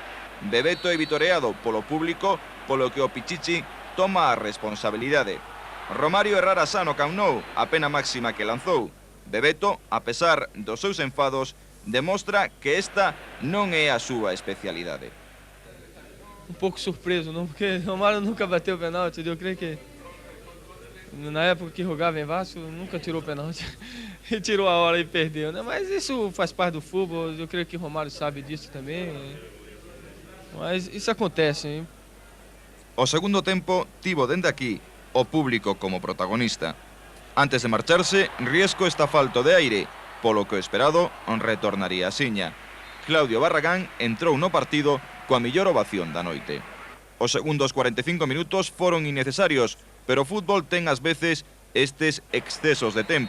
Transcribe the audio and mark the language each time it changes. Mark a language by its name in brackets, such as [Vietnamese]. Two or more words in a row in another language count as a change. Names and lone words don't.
[Galician] Bebeto é vitoreado polo público, polo que o Pichichi toma a responsabilidade. Romario errara xa no Camp Nou, a pena máxima que lanzou. Bebeto, a pesar dos seus enfados, demostra que esta non é a súa especialidade. [Portuguese] Um pouco surpreso, não? Porque Romário nunca bateu pênalti. Eu creio que na época que jogava em Vasco nunca tirou pênalti. E tirou a hora e perdeu, né? Mas isso faz parte do futebol. Eu creio que Romário sabe disso também. Mas isso acontece, hein? [Galician] O segundo tempo tivo dende aquí o público como protagonista. Antes de marcharse, Riesco está falto de aire, polo que o esperado retornaría a Siña. Claudio Barragán entrou no partido coa millor ovación da noite. Os segundos 45 minutos foron innecesarios, pero o fútbol ten ás veces estes excesos de tempo.